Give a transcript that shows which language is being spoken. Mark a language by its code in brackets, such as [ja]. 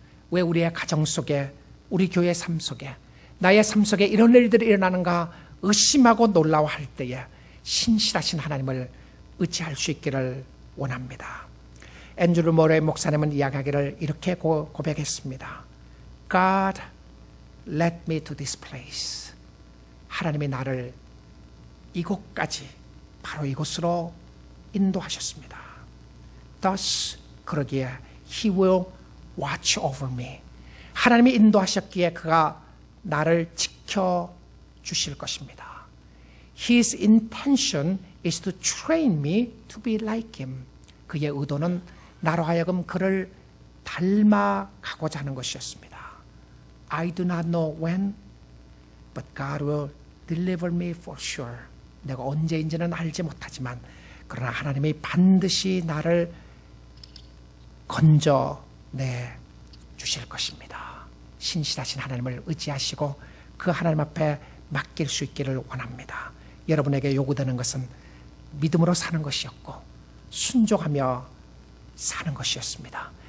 [ko] 왜 우리의 가정 속에, 우리 교회 삶 속에, 나의 삶 속에 이런 일들이 일어나는가 의심하고 놀라워할 때에 신실하신 하나님을 의지할 수 있기를 원합니다. 앤드루 모레 목사님은 이야기하기를 이렇게 고백했습니다. [en] God led me to this place. [ko] 하나님이 나를 이곳까지, 바로 이곳으로 인도하셨습니다. [en] Thus, [ko] 그러기에 [en] He will watch over me. [ko] 하나님이 인도하셨기에 그가 나를 지켜주실 것입니다. [en] His intention is to train me to be like Him. [ko] 그의 의도는 나로 하여금 그를 닮아가고자 하는 것이었습니다. [en] I do not know when, but God will deliver me for sure. [ko] 내가 언제인지는 알지 못하지만 그러나 하나님이 반드시 나를 건져내 주실 것입니다. 신실하신 하나님을 의지하시고 그 하나님 앞에 맡길 수 있기를 원합니다. 여러분에게 요구되는 것은 믿음으로 사는 것이었고 순종하며 사는 것이었습니다.